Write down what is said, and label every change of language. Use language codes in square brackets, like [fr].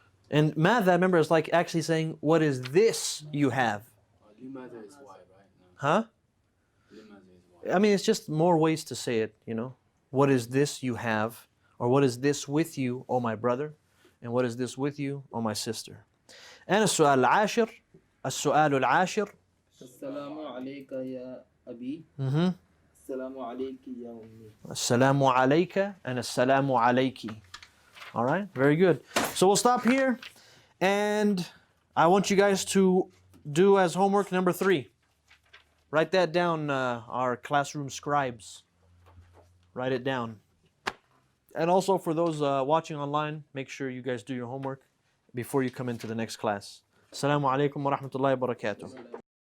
[en] And ماذا, remember, is like actually saying, what is this you have? Limadha is why, right? No. Huh? Limadha is why. I mean, it's just more ways to say it, you know. What is this you have? Or what is this with you, O my brother? And what is this with you, O my sister? And [ar] السؤال العاشر. السؤال العاشر. السلام عليك يا أبي. السلام عليك يا أمي. السلام عليك [en] and [ar] السلام عليك. [en] All right, very good. So we'll stop here, and I want you guys to do as homework number 3. Write that down, our classroom scribes. Write it down. And also for those watching online, make sure you guys do your homework before you come into the next class. Assalamu alaikum wa rahmatullahi wa barakatuh.